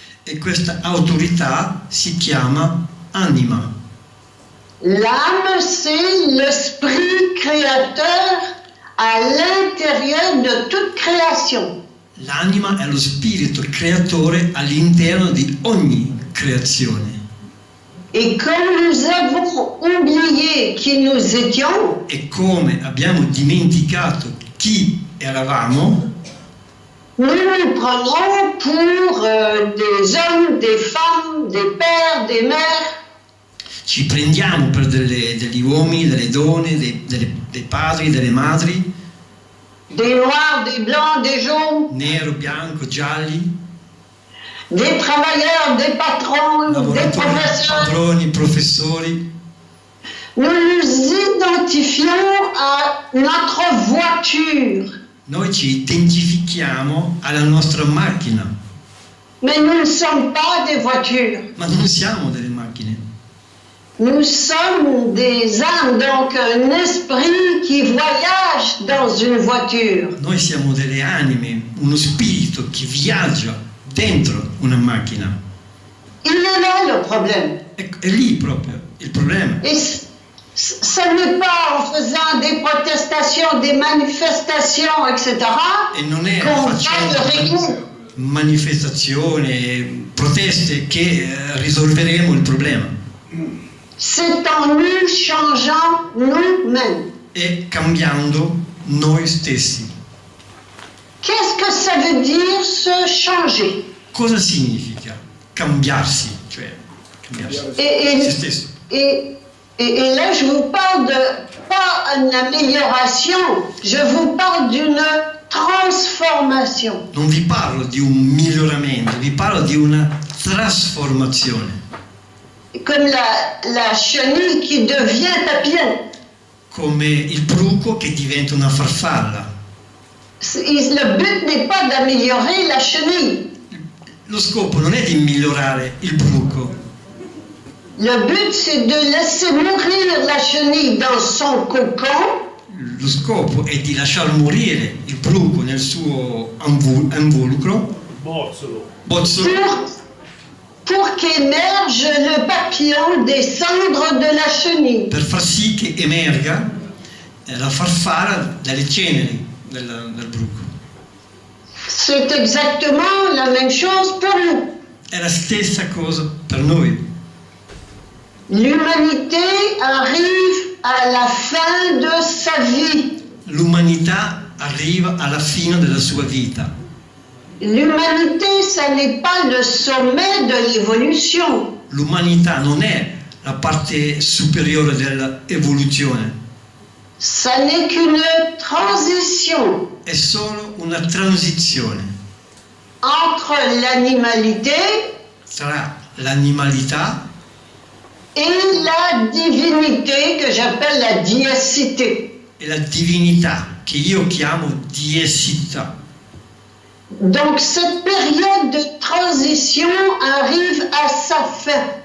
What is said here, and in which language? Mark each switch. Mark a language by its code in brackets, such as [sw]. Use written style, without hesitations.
[it] E questa autorità si chiama anima. [fr] L'âme, c'est l'esprit créateur à l'intérieur de toute création. [it] L'anima è lo spirito creatore all'interno di ogni creazione. [fr] Et comme nous avons oublié qui nous étions, [it] E come abbiamo dimenticato chi eravamo, [fr] nous nous prenons pour des hommes, des femmes, des pères, des mères, [it] ci prendiamo per degli uomini, delle donne, dei padri, delle madri, [fr] des noirs, des blancs, des jaunes, [it] nero, bianco, gialli, [fr] des travailleurs, des patrons, des [it] lavoratori, [fr] professeurs. [it] padroni, professori. [fr] Nous nous identifions à notre voiture, [it] Noi ci identifichiamo alla nostra macchina, [fr] mais nous ne sommes pas des voitures. [it] ma non siamo delle macchine. [fr] Nous sommes des âmes, donc un esprit qui voyage dans une voiture. [it] Noi siamo delle anime, uno spirito che viaggia dentro una macchina. [fr] Il est là le problème. [it] È lì proprio il problema. [fr] Et ce n'est pas en faisant des protestations, des manifestations, etc., [it] E non è [fr] qu'on va le [it] facendo [fr] régler. [it] manifestazioni, proteste che risolveremo il problema. [fr] C'est en nous changeant nous-mêmes. [it] E cambiando noi stessi. [fr] Qu'est-ce que ça veut dire se changer? [it] Cosa significa cambiarsi? Cioè cambiarsi [fr] Et, [it] se stessi. [fr] et là, je vous parle de pas une amélioration, je vous parle d'une transformation. [it] Non vi parlo di un miglioramento, vi parlo di una trasformazione. [fr] Comme la chenille qui devient papillon. [it] Come il bruco che diventa una farfalla. [fr] Le but n'est pas d'améliorer la chenille. [it] Lo scopo non è di migliorare il bruco, [fr] Le but, c'est de laisser mourir la chenille dans son cocon [it] lo scopo è di lasciar morire il bruco nel suo involucro, bozzolo, [fr] pour qu'émerge le papillon des cendres de la chenille. [it] per far sì che emerga la farfalla dalle ceneri del bruco. [fr] C'est exactement la même chose pour nous. [it] È la stessa cosa per noi. [fr] L'humanité arrive à la fin de sa vie. [it] L'umanità arriva alla fine della sua vita. [fr] L'humanité, ça n'est pas le sommet de l'évolution. [it] L'umanità non è la parte superiore dell'evoluzione, [fr] Ça n'est qu'une transition [it] è solo una transizione [fr] entre l'animalité [it] tra l'animalità [fr] et la divinité que j'appelle la diacité. [it] e la divinità, che io chiamo diesità. [fr] Donc cette période de transition arrive à sa fin.